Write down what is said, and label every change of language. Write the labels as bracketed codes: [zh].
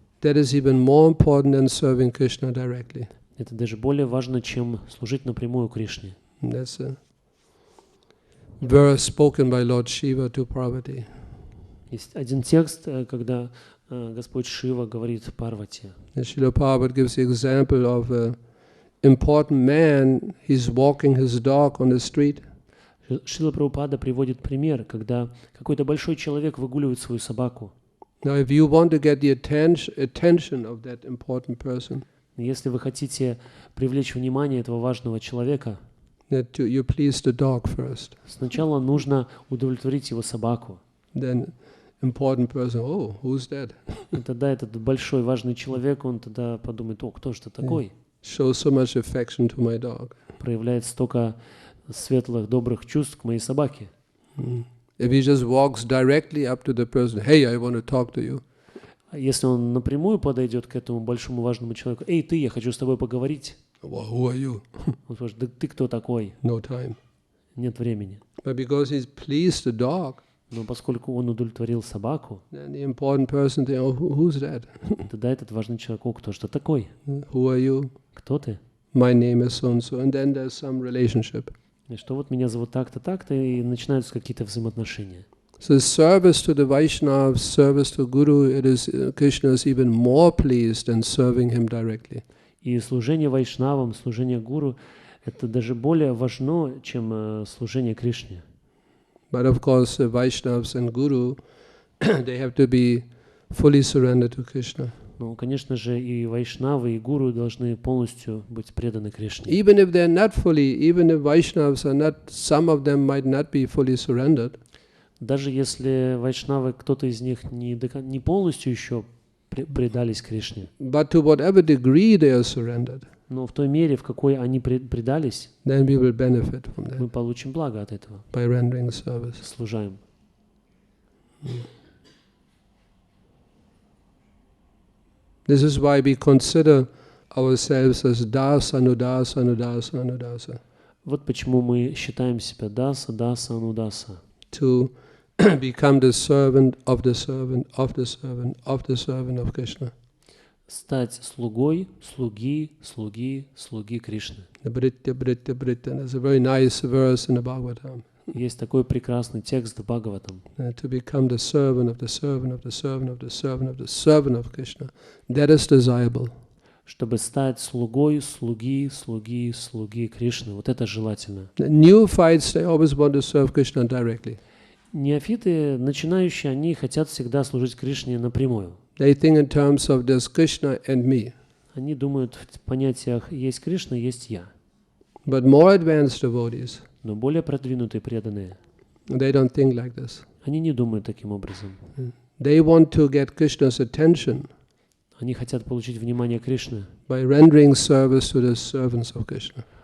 [en] that is even more important than serving Krishna directly. [ru] это даже более важно, чем служить напрямую Кришне. [en] And that's a verse spoken by Lord Shiva to Parvati. [ru] Есть один текст, когда Господь Шива говорит Парвати. [en] And Srila Prabhupada gives the example of an important man, he's walking his dog on the street. [ru] Шрила Прабхупада приводит пример, когда какой-то большой человек выгуливает свою собаку. [en] Now, if you want to get the attention of that important person, [ru] Если вы хотите привлечь внимание этого важного человека, [en] that you please the dog first. [ru] сначала нужно удовлетворить его собаку. [en] Then important person, oh, who's that? [ru] И тогда этот большой важный человек, он тогда подумает, о, кто же ты такой? [en] Shows so much affection to my dog. [ru] Проявляет столько светлых, добрых чувств к моей собаке. [en] If he just walks directly up to the person, hey, I want to talk to you. [ru] А если он напрямую подойдет к этому большому важному человеку, эй, ты, я хочу с тобой поговорить. [en] Well, who are you? [ru] Он скажет, да ты кто такой? [en] No time. [ru] Нет времени. [en] But because he's pleased the dog, [ru] Но поскольку он удовлетворил собаку, [en] then the important person thinks, oh, who's that? [ru] тогда этот важный человек, о, кто же ты такой? [en] Who are you? [ru] Кто ты? [en] My name is so and so. And then there's some relationship. [ru] И что вот меня зовут так-то, так-то, и начинаются какие-то взаимоотношения. [en] So service to the Vaishnavas, service to Guru, Krishna is even more pleased than serving him directly. [ru] И служение вайшнавам, служение гуру, это даже более важно, чем служение Кришне. [en] But of course, the Vaishnavas and Guru, they have to be fully surrendered to Krishna. [ru] Ну, конечно же, и вайшнавы, и гуру должны полностью быть преданы Кришне. [en] Even if they're not fully, even if Vaishnavas are not, some of them might not be fully surrendered. [ru] Даже если вайшнавы, кто-то из них не полностью еще предались Кришне, [en] But to whatever degree they are surrendered, [ru] но в той мере, в какой они предались, [en] then we will benefit from [ru] мы [en] that [ru] получим благо от этого, [en] by rendering service. [ru] служаем. [en] This is why we consider ourselves as dasa, anudasa, anudasa, anudasa. [ru] Вот почему мы считаем себя даса, даса, анудаса. [en] To become the servant of the servant of the servant of the servant of Krishna. [ru] Стать слугой, слуги, слуги, слуги Кришны. [en] The Britya, Britya, Britya. There's a very nice verse in the Bhagavatam. [ru] Есть такой прекрасный текст в Бхагаватам. [en] To become the servant of the servant of the servant of the servant of the servant of Krishna. That is desirable. [ru] Чтобы стать слугой, слуги, слуги, слуги Кришны. Вот это желательно. [en] The neophytes, they always want to serve Krishna directly. [ru] Неофиты, начинающие, они хотят всегда служить Кришне напрямую. [en] They think in terms of there's Krishna and me. [ru] Они думают в понятиях «есть Кришна, есть я». [en] But more advanced devotees, [ru] Но более продвинутые преданные, [en] they don't think like this. [ru] они не думают таким образом. [en] They want to get Krishna's attention [ru] Они хотят получить внимание Кришны, [en] by rendering service to the servants of Krishna.